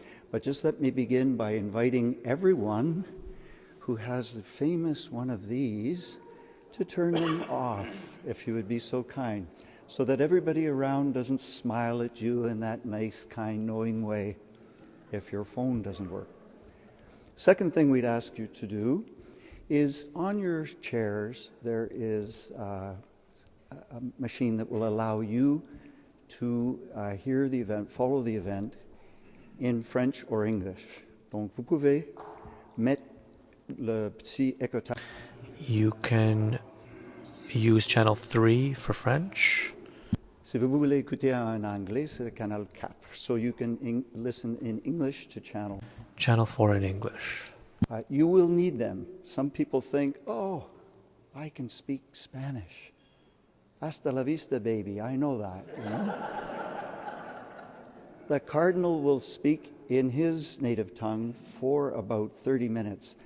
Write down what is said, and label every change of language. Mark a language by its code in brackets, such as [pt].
[en] But just let me begin by inviting everyone who has the famous one of these to turn them off, if you would be so kind, so that everybody around doesn't smile at you in that nice, kind, knowing way if your phone doesn't work. Second thing we'd ask you to do is on your chairs there is a machine that will allow you to hear the event, follow the event in French or English. [fr] Donc vous pouvez mettre le petit écouteur. [en] You can use channel 3 for French. [fr] Si vous voulez écouter en anglais, c'est le canal 4. [en] So you can listen in English to channel 4 in English. You will need them. Some people think, oh, I can speak Spanish. [es] Hasta la vista, [en] baby. I know that. You know? The Cardinal will speak in his native tongue for about 30 minutes.